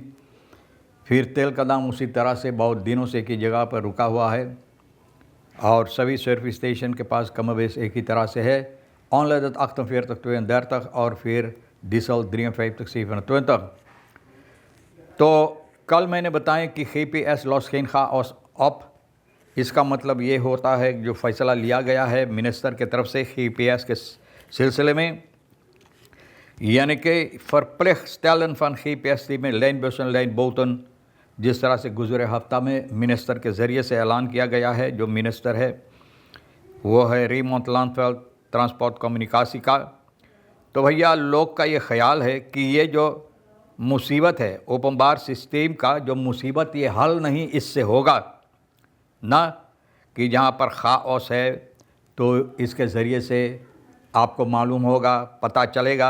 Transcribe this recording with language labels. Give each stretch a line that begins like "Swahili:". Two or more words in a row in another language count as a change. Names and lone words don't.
Caribbean Hindustani: फिर तेल का दाम उसी तरह से बहुत दिनों से एक ही जगह पर रुका हुआ है और सभी सर्विस स्टेशन के पास कमोबेश एक ही तरह से है। ऑनलाइन 48.32 और फिर डीजल 53.27। तो कल मैंने बताया कि GPS
Dutch: lost geen chaos op,
Caribbean Hindustani: इसका मतलब ये होता है जो फ़ैसला लिया गया है मिनिस्टर की तरफ से GPS के सिलसिले में, यानी कि
Dutch: verplicht stellen van GPS die
Caribbean Hindustani: में
Dutch: lijnbussen lijnboten,
Caribbean Hindustani: जिस तरह से गुज़रे हफ्ता में मिनिस्टर के ज़रिए से ऐलान किया गया है। जो मिनिस्टर है वो है रेमोंड लानफेल्ड, ट्रांसपोर्ट कम्युनिकासी का। तो भैया लोग का ये ख्याल है कि ये जो मुसीबत है ओपन बार सिस्टम का, जो मुसीबत ये हल नहीं इससे होगा ना, कि जहाँ पर खाओस है तो इसके ज़रिए से आपको मालूम होगा, पता चलेगा।